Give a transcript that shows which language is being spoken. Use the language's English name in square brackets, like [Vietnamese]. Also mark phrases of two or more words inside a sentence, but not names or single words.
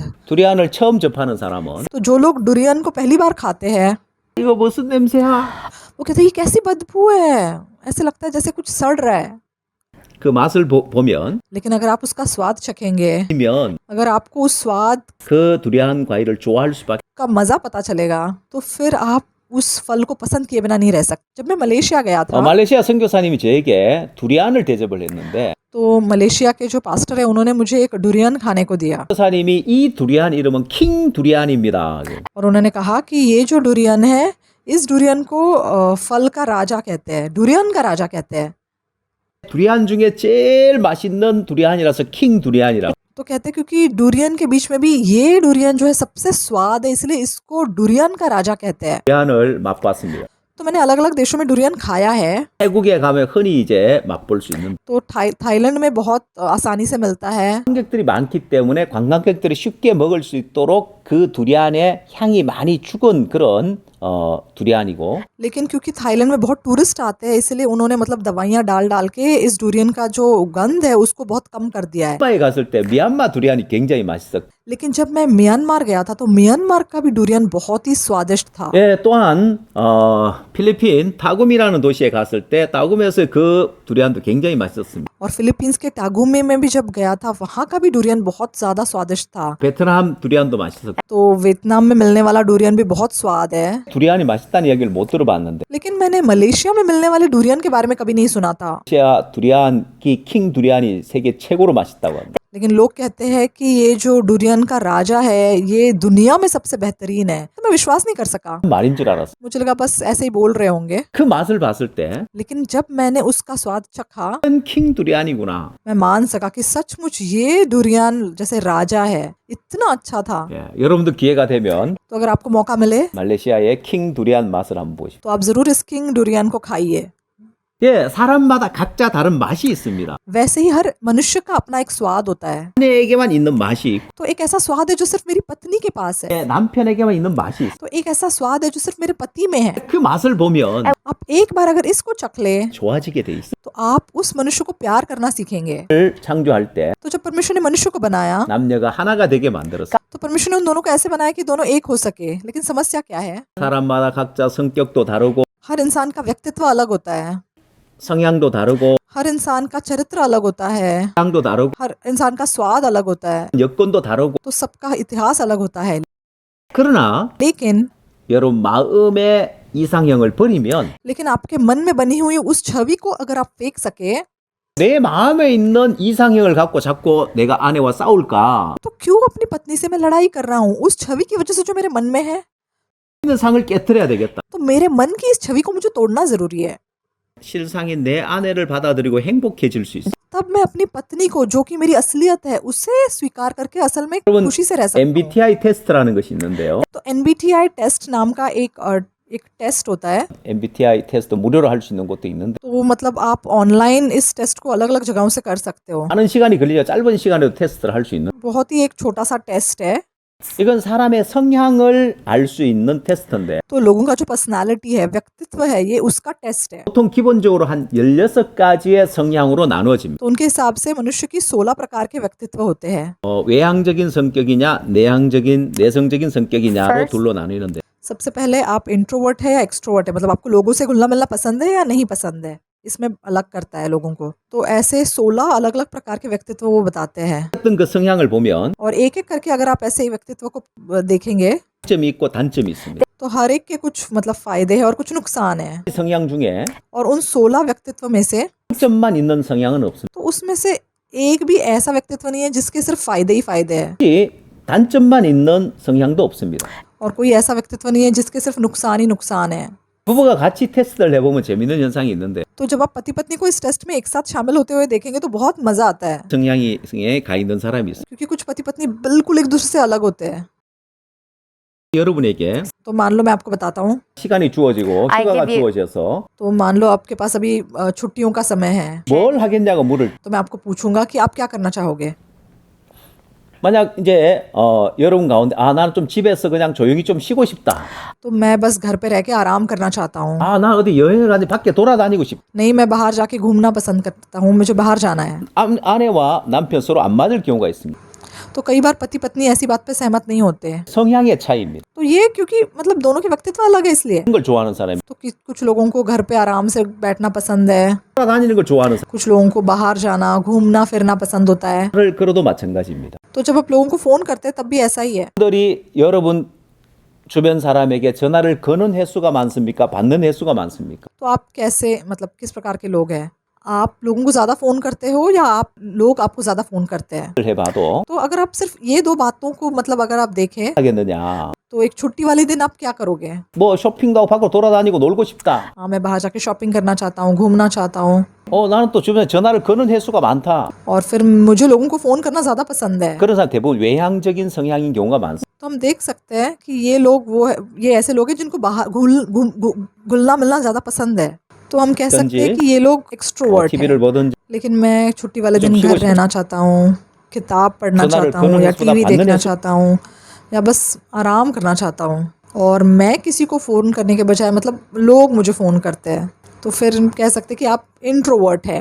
[Korean] 두리안을 처음 접하는 사람은 [Hindi] तो जो लोग डुरियन को पहली बार खाते हैं [Korean] 이거 무슨 냄새야? [Hindi] वो कहते हैं ये कैसी बदबू है, ऐसे लगता है जैसे कुछ सड़ रहा है। [Korean] 그 맛을 보면 [Hindi] लेकिन अगर आप उसका स्वाद चखेंगे, अगर आपको उस स्वाद [Korean] 그 두리안 과일을 좋아할 수밖에. [Hindi] का मजा पता चलेगा, तो फिर आप उस फल को पसंद किए बिना नहीं रह सकते। जब मैं मलेशिया गया था [Korean] 말레이시아 선교사님이 저에게 두리안을 대접을 했는데 [Hindi] तो मलेशिया के जो पास्टर है उन्होंने मुझे एक डुरियन खाने को दिया [Korean] 선교사님이 이 두리안 이름은 킹 두리안입니다. [Hindi] और उन्होंने कहा कि ये जो डुरियन है, इस डुरियन को फल का राजा कहते हैं, डुरियन का राजा कहते हैं। [Korean] 두리안 중에 제일 맛있는 두리안이라서 킹 두리안이라고. [Hindi] तो कहते हैं क्योंकि डुरियन के बीच में भी ये डुरियन जो है सबसे स्वाद है, इसलिए इसको डुरियन का राजा कहते हैं। [Korean] 두리안을 맛봤습니다. [Hindi] तो मैंने अलग अलग देशों में डुरियन खाया है। [Korean] 태국에 가면 흔히 이제 맛볼 수 있는 [Hindi] तो थाईलैंड में बहुत आसानी से मिलता है। [Korean] 관광객들이 많기 때문에 관광객들이 쉽게 먹을 수 있도록 그 두리안에 향이 많이 죽은 그런 두리안이고 [Hindi] लेकिन क्योंकि थाईलैंड में बहुत टूरिस्ट आते हैं, इसलिए उन्होंने मतलब दवाइयाँ डाल डाल के इस डुरियन का जो गंध है उसको बहुत कम कर दिया है। [Korean] 미얀마에 갔을 때 미얀마 두리안이 굉장히 맛있었고 [Hindi] लेकिन जब मैं म्यांमार गया था तो म्यांमार का भी डुरियन बहुत ही स्वादिष्ट था। [Korean] 예, 또한 필리핀 타구미라는 도시에 갔을 때 타구미에서 그 두리안도 굉장히 맛있었습니다. [Hindi] और फिलीपींस के टागुमे में भी जब गया था वहाँ का भी डुरियन बहुत ज्यादा स्वादिष्ट था। [Korean] 베트남 두리안도 맛있었고 [Hindi] तो वियतनाम में मिलने वाला डुरियन भी बहुत स्वाद है। [Korean] 두리안이 맛있다는 이야기를 못 들어봤는데 [Hindi] लेकिन मैंने मलेशिया में मिलने वाले डुरियन के बारे में कभी नहीं सुना था। [Korean] 러시아 두리안 킹 두리안이 세계 최고로 맛있다고 합니다. [Hindi] लेकिन लोग कहते हैं कि ये जो डुरियन का राजा है ये दुनिया में सबसे बेहतरीन है। तो मैं विश्वास नहीं कर सका, [Korean] 말인 줄 알았어. [Hindi] मुझे लगा बस ऐसे ही बोल रहे होंगे। [Korean] 그 맛을 봤을 때 [Hindi] लेकिन जब मैंने उसका स्वाद चखा [Korean] 킹 두리안이구나. [Hindi] मैं मान सका कि सचमुच ये डुरियन जैसे राजा है, इतना अच्छा था। [Korean] 예, 여러분도 기회가 되면 [Hindi] तो अगर आपको मौका मिले [Korean] 말레이시아의 킹 두리안 맛을 한번 보시죠. [Hindi] तो आप जरूर इस किंग डुरियन को खाइए। [Korean] 예, 사람마다 각자 다른 맛이 있습니다. [Hindi] वैसे ही हर मनुष्य का अपना एक स्वाद होता है। [Korean] 아내에게만 있는 맛이 있고 [Hindi] तो एक ऐसा स्वाद है जो सिर्फ मेरी पत्नी के पास है, [Korean] 예, 남편에게만 있는 맛이 있어. [Hindi] तो एक ऐसा स्वाद है जो सिर्फ मेरे पति में है। [Korean] 그 맛을 보면 [Hindi] आप एक बार अगर इसको चख ले [Korean] 좋아지게 돼 있어. [Hindi] तो आप उस मनुष्य को प्यार करना सीखेंगे। [Korean] 를 창조할 때 [Hindi] तो जब परमेश्वर ने मनुष्य को बनाया [Korean] 남녀가 하나가 되게 만들었어. [Hindi] तो परमेश्वर ने उन दोनों को ऐसे बनाया कि दोनों एक हो सके। लेकिन समस्या क्या है, [Korean] 사람마다 각자 성격도 다르고 [Hindi] हर इंसान का व्यक्तित्व अलग होता है, [Korean] 성향도 다르고 [Hindi] हर इंसान का चरित्र अलग होता है, [Korean] 향도 다르고 [Hindi] हर इंसान का स्वाद अलग होता है, [Korean] 여건도 다르고 [Hindi] तो सबका इतिहास अलग होता है। [Korean] 그러나 [Hindi] लेकिन [Korean] 여러분 마음의 이상형을 버리면 [Hindi] आपके मन में बनी हुई उस छवि को अगर आप फेंक सके [Korean] 내 마음에 있는 이상형을 갖고 자꾸 내가 아내와 싸울까? [Hindi] तो क्यों अपनी पत्नी से मैं लड़ाई कर रहा हूँ? उस छवि की वजह से जो मेरे मन में है, [Korean] 있는 상을 깨트려야 되겠다. [Hindi] तो मेरे मन की इस छवि को मुझे तोड़ना जरूरी है। [Korean] 실상인 내 아내를 받아들이고 행복해질 수 있어. [Hindi] तब मैं अपनी पत्नी को, जो कि मेरी असलियत है, उसे स्वीकार करके असल में [Korean] 여러분, [Hindi] खुशी से रह सकता हूँ। [Korean] MBTI 테스트라는 것이 있는데요. [Hindi] तो NBTI टेस्ट नाम का एक टेस्ट होता है। [Korean] MBTI 테스트 무료로 할 수 있는 것도 있는데 [Hindi] तो मतलब आप ऑनलाइन इस टेस्ट को अलग अलग जगहों से कर सकते हो। [Korean] 많은 시간이 걸리죠. 짧은 시간에도 테스트를 할 수 있는. [Hindi] बहुत ही एक छोटा सा टेस्ट है। [Korean] 이건 사람의 성향을 알 수 있는 테스트인데 [Hindi] तो लोगों का जो पर्सनालिटी है, व्यक्तित्व है, ये उसका टेस्ट है। [Korean] 보통 기본적으로 한 16가지의 성향으로 나누어집니다. [Hindi] तो उनके हिसाब से मनुष्य की 16 प्रकार के व्यक्तित्व होते हैं। [Korean] 외향적인 성격이냐, 내성적인 성격이냐로 둘로 나뉘는데 [Hindi] सबसे पहले आप इंट्रोवर्ट है या एक्सट्रोवर्ट है, मतलब आपको लोगों से घुलना मिलना पसंद है या नहीं पसंद है, इसमें अलग करता है लोगों को। तो ऐसे 16 अलग अलग प्रकार के व्यक्तित्व वो बताते हैं। [Korean] 어떤 그 성향을 보면 [Hindi] और एक एक करके अगर आप ऐसे व्यक्तित्व को देखेंगे [Korean] 장점이 있고 단점이 있습니다. [Hindi] तो हर एक के कुछ मतलब फायदे हैं और कुछ नुकसान है। [Korean] 이 성향 중에 [Hindi] और उन 16 व्यक्तित्व में से [Korean] 장점만 있는 성향은 없습니다. [Hindi] तो उसमें से एक भी ऐसा व्यक्तित्व नहीं है जिसके सिर्फ फायदे ही फायदे हैं, [Korean] 특히 단점만 있는 성향도 없습니다. [Hindi] और कोई ऐसा व्यक्तित्व नहीं है जिसके सिर्फ नुकसान ही नुकसान है। [Korean] 부부가 같이 테스트를 해보면 재밌는 현상이 있는데 [Hindi] तो जब आप पति पत्नी को इस टेस्ट में एक साथ शामिल होते हुए देखेंगे तो बहुत मजा आता है, [Korean] 성향에 가 있는 사람이 있어요. [Hindi] क्योंकि कुछ पति पत्नी बिल्कुल एक दूसरे से अलग होते हैं। [Korean] 여러분에게 [Hindi] तो मान लो मैं आपको बताता हूँ, [Korean] 시간이 주어지고 [English] I [Korean] 휴가가 [English] give you- [Korean] 주어져서 [Hindi] तो मान लो आपके पास अभी छुट्टियों का समय है, [Korean] 뭘 하겠냐고 물을 [Hindi] तो मैं आपको पूछूंगा कि आप क्या करना चाहोगे। [Korean] 만약 이제 여러분 가운데 나는 좀 집에서 그냥 조용히 좀 쉬고 싶다. [Hindi] तो मैं बस घर पे रह के आराम करना चाहता हूँ, [Korean] 나 어디 여행을 가지 밖에 돌아다니고 싶다. [Hindi] नहीं मैं बाहर जाके घूमना पसंद करता हूँ, मुझे बाहर जाना है। [Korean] 아내와 남편 서로 안 맞을 경우가 있습니다. [Hindi] तो कई बार पति पत्नी ऐसी बात पे सहमत नहीं होते हैं, [Korean] 성향의 차이입니다. [Hindi] तो ये क्योंकि मतलब दोनों के व्यक्तित्व अलग है इसलिए। [Korean] 그런 걸 좋아하는 사람이 [Hindi] तो कुछ लोगों को घर पे आराम से बैठना पसंद है, [Korean] 돌아다니는 걸 좋아하는 [Hindi] कुछ लोगों को बाहर जाना घूमना फिरना पसंद होता है। [Korean] 사람을 끌어도 마찬가지입니다. [Hindi] तो जब आप लोगों को फोन करते हैं तब भी ऐसा ही है। [Korean] 분들이 여러분 주변 사람에게 전화를 거는 횟수가 많습니까? 받는 횟수가 많습니까? [Hindi] तो आप कैसे मतलब किस प्रकार के लोग हैं, आप लोगों को ज्यादा फोन करते हो या आप लोग आपको ज्यादा फोन करते हैं। [Korean] 해봐도 [Hindi] तो अगर आप सिर्फ ये दो बातों को मतलब अगर आप देखें [Korean] 하겠느냐? [Hindi] तो एक छुट्टी वाले दिन आप क्या करोगे। [Korean] 뭐 쇼핑도 하고 밖으로 돌아다니고 놀고 싶다. [Hindi] हाँ मैं बाहर जाके शॉपिंग करना चाहता हूँ, घूमना चाहता हूँ, [Korean] 나는 또 주변에 전화를 거는 횟수가 많다. [Hindi] और फिर मुझे लोगों को फोन करना ज्यादा पसंद है। [Korean] 그런 사람 대부분 외향적인 성향인 경우가 많습니다. [Hindi] तो हम देख सकते हैं कि ये लोग ये ऐसे लोग हैं जिनको बाहर घुलना मिलना ज्यादा पसंद है। तो हम कह सकते हैं कि ये लोग एक्सट्रोवर्ट हैं। [Korean] TV를 보든지 [Hindi] लेकिन मैं छुट्टी वाले दिन जब घर शिव- रहना चाहता हूँ, किताब पढ़ना सोनार चाहता हूँ कौन या उसको टीवी बांधने देखना से- चाहता हूँ या बस आराम करना चाहता हूँ, और मैं किसी को फ़ोन करने के बजाय मतलब लोग मुझे फ़ोन करते हैं, तो फिर हम कह सकते हैं कि आप इंट्रोवर्ट है।